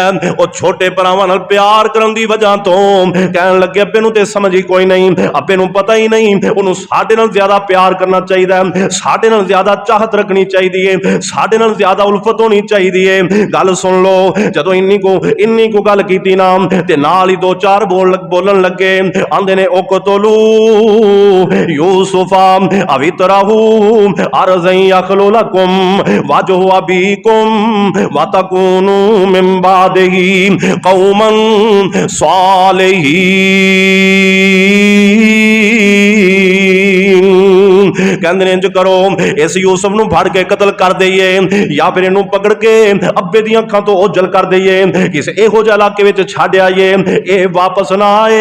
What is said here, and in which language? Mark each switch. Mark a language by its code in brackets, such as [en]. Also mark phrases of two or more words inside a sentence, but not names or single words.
[pa] اور چھوٹے بھراواں نال پیار کرن دی وجہ توں کہن لگے ابے نوں تے سمجھ ہی کوئی نہیں، ابے نوں پتہ ہی نہیں، اونہوں نے ساڈے نال زیادہ پیار کرنا چاہیے، ساڈے نال زیادہ چاہت رکھنی چاہیے، ساڈے نال زیادہ الفت ہونی چاہیے. گل سن لو، جدوں اینی کو گل کیتی نا، تے نال ہی 2-4 بولن لگے. آندے نے [ar] اقتلوا يوسف أو اطرحوه أرضا يخل لكم وجه أبيكم وتكونوا من بعده قوما صالحين. [pa] کہندے نے انج کرو، اس یوسف نوں پھڑ کے قتل کر دئیے، یا فیر اینوں پکڑ کے ابے دی اکھاں توں اوجھل کر دئیے، کسی ایہو جیہے علاقے وچ چھڈ آئیے، یہ واپس نہ آئے.